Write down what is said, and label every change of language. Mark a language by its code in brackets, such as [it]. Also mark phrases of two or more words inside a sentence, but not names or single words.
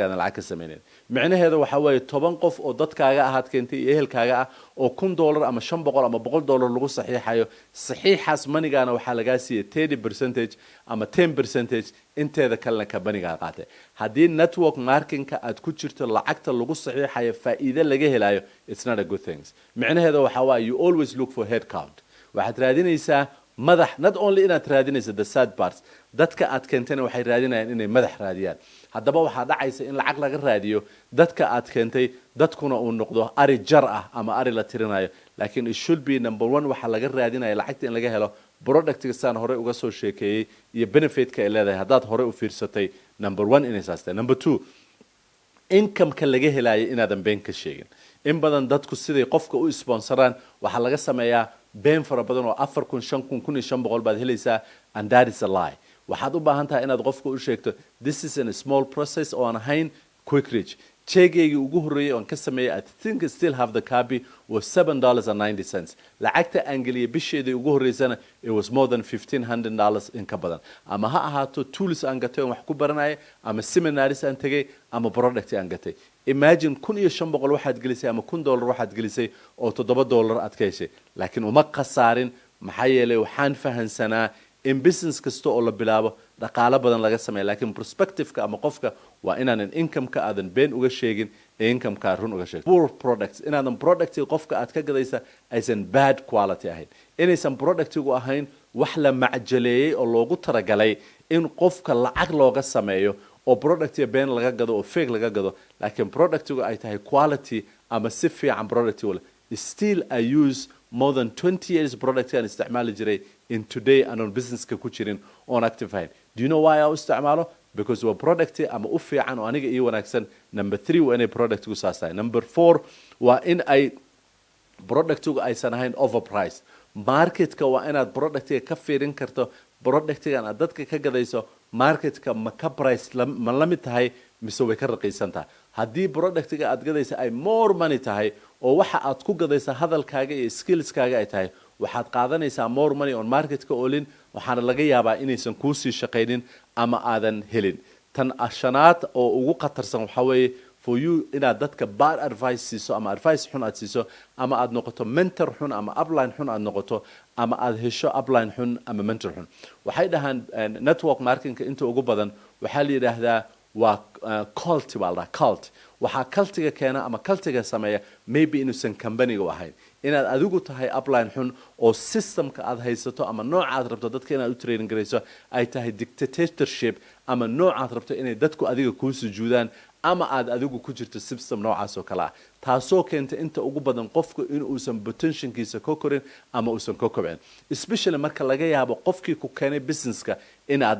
[so] aad lacag ka sameynin macnaheedu waxa weeye 10 qof oo dadkaaga ahaad keentay ehelkaaga ah oo $1 ama $500 ama $100 lagu saxiixayo saxiixaas manigaana waxa laga siiyay 30% ama 10% inteeda kalena ka baniga qaatay haddii [en] network marketing- [so] ka aad ku jirto lacagta lagu saxiixayo faa'iido laga helayo [en] it's not a good thing [so] macnaheedu waxa weeye you [en] always look for head count [so] waxaad raadinaysaa madax [en] not only [so] inaad raadinayso [en] the sad parts [so] dadka aad keentayna waxay raadinayaan inay madax raadiyaan haddaba waxaa dhacaysa in lacag laga raadiyo dadka aad keentay dadkuna uu noqdo ari jar ah ama ari la tirinayo laakiin [en] it should be number 1 [so] waxa laga raadinayo lacagta in laga helo product-ga saan hore uga soo sheekeeyay iyo benefit-ka ay leedahay haddaad hore u fiirsatay [en] number 1 [so] inay saastay number 2 income-ka laga helayo inaadan been ka sheegin in badan dadku siday qofka u sponsoraan waxa laga sameeyaa been fara badan oo 4,000 5,000 5,500 baad helaysaa [en] and that is a lie [so] waxaad u baahan tahay inaad qofka u sheegto [en] this is a small process [so] oo aan ahayn [en] quick reach [so] cheegeygii ugu horreeyay oo aan ka sameeyay [en] I think I still have the copy was [so] $7.90 lacagta aan geliyay bisheedii ugu horreysana [en] it was more than $1,500 [so] in ka badan ama ha ahaato tools aan gatay oo wax ku baranay ama seminars aan tagay ama product aan gatay imagine 1,500 waxaad gelisay ama $1 waxaad gelisay oo $7 aad ka heshay laakiin uma khasaarin maxaa yeelay waxaan fahansanaa in business kasto oo la bilaabo dhaqaale badan laga sameeyo laakiin perspective-ka ama qofka waa inaanan income-ka aadan been uga sheegin ee income-ka run uga sheegin [en] poor products [so] inaadan product qofka aad ka gadaysa aysan bad quality ahayn inaysan product-gu ahayn wax la macjaleeyay oo loogu talagalay in qofka lacag looga sameeyo oo product been laga gado oo fake laga gado laakiin product-gu ay tahay quality ama si fiican product wala [en] still I use more than 20 years product [so] aan isticmaali jiray in today anon business-ka ku jirin [en] on active [so] ahayn [en] do you know why I [so] isticmaalo because waa product ama u fiican oo aniga ii wanaagsan number 3 waa inay product-gu saastahay number 4 waa in ay product-gu aysan ahayn overpriced market-ka waa inaad product-ga ka fiirin karto product-ga aad dadka ka gadayso market-ka ma ka price ma la mid tahay mise way ka raqiisan tahay haddii product-ga aad gadaysa ay [en] more money [so] tahay oo waxa aad ku gadaysa hadalkaaga iyo skills-kaaga ay tahay waxaad qaadanaysaa [en] more money [so] on market-ka olin waxaana laga yaabaa inaysan kuu sii shaqaynin ama aadan helin tan ashanaad oo ugu khatarsan waxa weeye for you inaad dadka [en] bad advice [so] siiso ama advice xun aad siiso ama aad noqoto mentor xun ama upline xun aad noqoto ama aad hesho upline xun ama mentor xun waxay dhahaan [en] network marketing [so] inta ugu badan waxaa la yiraahdaa waa cult baa la cult waxaa cultiga keena ama cultiga sameeya maybe inuusan company-ga u ahayn inaad adigu tahay upline xun oo systemka aad haysato ama nooca aad rabto dadka inaad u training garayso ay tahay dictatorship ama nooca aad rabto inay dadku adiga kuu sujuudaan ama aad adigu ku jirto system noocaas oo kale ah taasoo keenta inta ugu badan qofku in uusan potentialkiisa ka korin ama uusan ka kobcin especially marka laga yaabo qofkii ku keenay businesska inaad